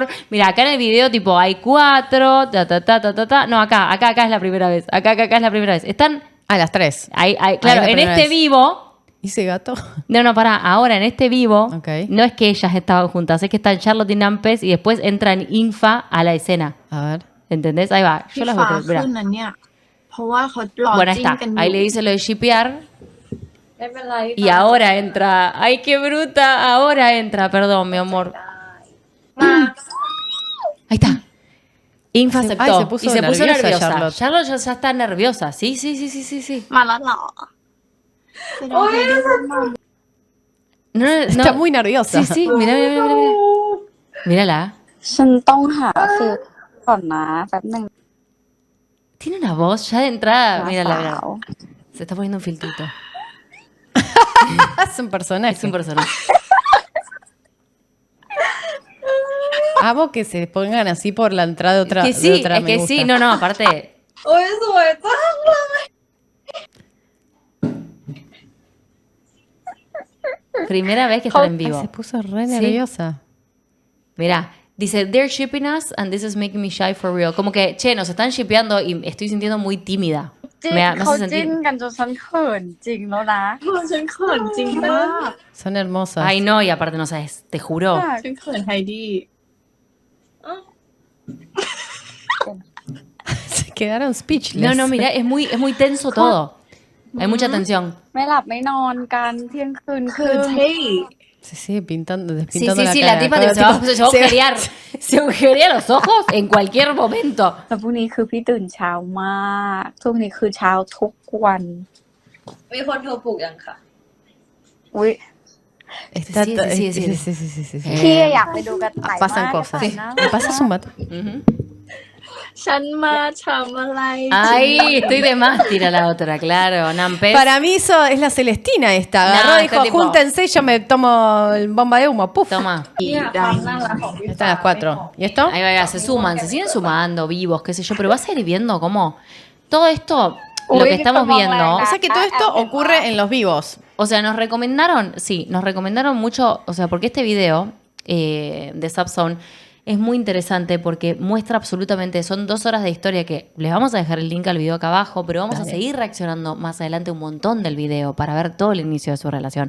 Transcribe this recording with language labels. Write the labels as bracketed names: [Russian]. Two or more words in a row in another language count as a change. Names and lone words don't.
[Spanish] Mira, acá en el video tipo hay 4, No, acá es la primera vez. Acá es la primera vez. Están, Ah, las 3. claro, la en primera este vez. vivo. ¿Hice gato? No, pará. Ahora en este vivo, Ok. no es que ellas estaban juntas, es que están Charlotte y Nampes y después entran Infa a la escena. A ver. ¿Entendés? Ahí va. [Thai] พี่ [Spanish] Yo las [Thai] ฟ้า [Spanish] voy a poner. [Thai] ขึ้นนั้นเนี่ย เพราะว่าเขารอ [Spanish] Bueno, ahí [Thai] จิ้น [Spanish] está. [Thai] กันอ [Spanish] Ahí [Thai] ยู่ [Spanish] le dice lo de shipear. [Thai] ไม่เป็นไรพี่ [Spanish] Y [Thai] ฟ้า [Spanish] ahora entra. ¡Ay, qué bruta! Ahora entra, perdón, mi amor. [Thai] มา [Spanish] Ahí está. Infa Se- aceptó. ay, se puso y se puso nerviosa nerviosa. Charlotte. Charlotte ya está nerviosa. Sí. [Thai] มาแล้วเหรอแสดงว่าได้ร่วมงาน [Spanish] No, Está muy nerviosa. Sí, mira. Mírala. [Thai] ฉันต้องหาฟิลก่อนนะแป๊บหนึ่ง [Spanish] Tiene una voz ya de entrada. [Thai] นะ [Spanish] Mírala, [Thai] สาว [Spanish] mírala. Se está poniendo un filtrito. Es un personaje. Es un personaje. Amo que se pongan así por la entrada de otra. Que de sí, otra es me que gusta. sí. No, aparte. [Thai] โอ้ยสวยจังเลย [Spanish] Primera vez que están en Ay, vivo. se puso re Sí. nerviosa. Mira, dice, [English] they're shipping us and this is making me shy for real. [Spanish] Como que, che, nos están shippeando y estoy sintiendo muy tímida. [Thai] จิ้น [Spanish] Me [Thai] เขา [Spanish] hace [Thai] จิ้น [Spanish] sentir... [Thai] กันจนฉันเขินจริงแล้วนะ ฉันเขินจริงมาก [Spanish] Son hermosas. Ay, no, y aparte no sabes, te juro. [Thai] ฉันเขินไฮดี้ [Spanish] Se quedaron speechless. No, mira, es muy tenso todo. Hay mucha tensión. [Thai] ไม่หลับไม่นอนกันเที่ยงคืนครึ่ง [Spanish] Se sigue pintando, Sí, despintando sí, sí, la la cara. tipa Todo se va tipo- a agujerear. Se agujerea los ojos en cualquier momento. [Thai] แล้วพรุ่งนี้คือพี่ตื่นเช้ามากช่วงนี้คือเช้าทุกวัน มีคนโทรปลุกยังค่ะ อุ้ย [Spanish] Está Sí, to- sí, sí, sí. sí. [Thai] พี่อยากไปดูกระต่ายมาก [Spanish] Pasan [Thai] กระ [Spanish] cosas. [Thai] ต่ายน่า [Spanish] ¿Me [Thai] รัก [Spanish] pasas un mate? Ujú. [Thai] ฉันมาทำอะไร [Spanish] Ay, estoy de más, tira la otra, claro. Nampes. Para mí eso es la Celestina esta. Agarró No, y dijo, está tipo- júntense, yo me tomo el bomba de humo. Puf. Toma. [Thai] เนี่ยความน่ารักของพี่ [Spanish] Están las 4. ¿Y esto? Ahí va, se suman, se siguen sumando, vivos, qué sé yo, pero vas a ir viendo cómo todo esto, lo Uy, que estamos qué viendo, O sea que todo esto ocurre en los vivos. o sea, nos recomendaron mucho, o sea, porque este video de Subzone es muy interesante porque muestra absolutamente, son 2 horas de historia que les vamos a dejar el link al video acá abajo, pero vamos a seguir reaccionando más adelante un montón del video para ver todo el inicio de su relación.